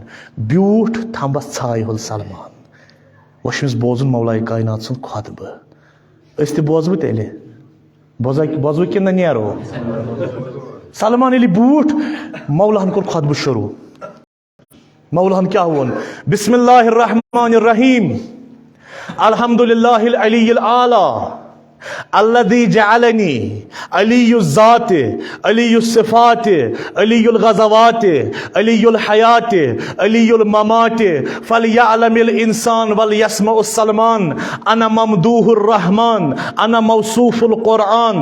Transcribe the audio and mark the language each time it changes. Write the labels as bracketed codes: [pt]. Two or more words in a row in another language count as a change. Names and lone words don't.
[ks] بیوٗٹھ تھمبس ژھایہِ ہُل سلمان وۄنۍ چھُ أمِس بوزُن مولائے کائنات سُنٛد خۄطبہٕ. أسۍ تہِ بوزوٕ تیٚلہِ بوزوٕ کِنہٕ نہ نیرو. سلمان ییٚلہِ بوٗٹھ مولہن کوٚر خۄطبہٕ شروٗع. مولہن کیٛاہ ووٚن [ar] بسم اللہ الرحمن الرحیم الحمد للہ العلی الاعلیٰ الذی جعلنی علی الذات علی الصفات علی الغزوات علی الحیات علی الممات فلیعلم الانسان ولیسمع السلمان انا ممدوح الرحمن انا موصوف القرآن